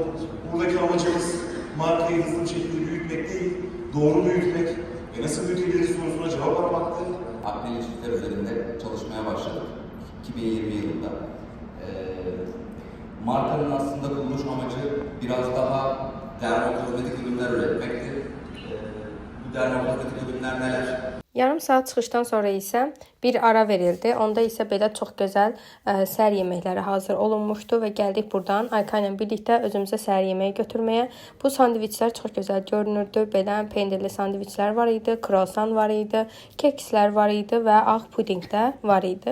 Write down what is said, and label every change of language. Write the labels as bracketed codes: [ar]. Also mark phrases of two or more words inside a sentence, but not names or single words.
[tr] Buradaki amacımız markayı hızlı bir şekilde büyütmek değil, doğru büyütmek ve nasıl büyütebiliriz sorusuna cevap aramaktı. Akdeniz çiftler üzerinde çalışmaya başladık 2020 yılında. Markanın aslında kuruluş amacı biraz daha dermokozmetik ürünler üretmekti. Bu dermokozmetik ürünler neler? [az] Yarım saat çıxışdan sonra isə bir ara verildi. Onda isə belə çox gözəl səhər yeməkləri hazır olunmuşdu və gəldik buradan Ayka ilə birlikdə özümüzə səhər yeməyi götürməyə. Bu sandviçlər çox gözəl görünürdü. Belə pendirli sandviçlər var idi, krosan var idi, kekslər var idi və ağ puding də var idi.